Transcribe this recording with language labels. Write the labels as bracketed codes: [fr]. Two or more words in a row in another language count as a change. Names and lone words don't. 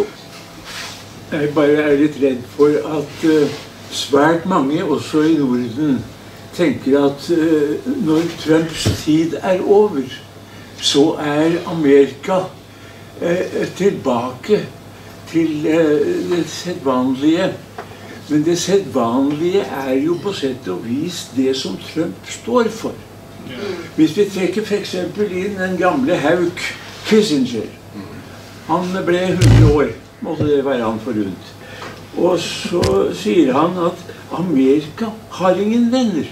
[sv] Jag bara är lite rädd för att svärt många också i Norden tänker att när Trumps tid är över så är Amerika tillbaka till det sedvanliga [no] Men det sedvanlige jo på sett og vis det som Trump står for. Hvis vi trekker for eksempel inn den gamle Hauk Kissinger. Han ble 100 år, måtte det være han forunt. Og så sier han at Amerika har ingen venner.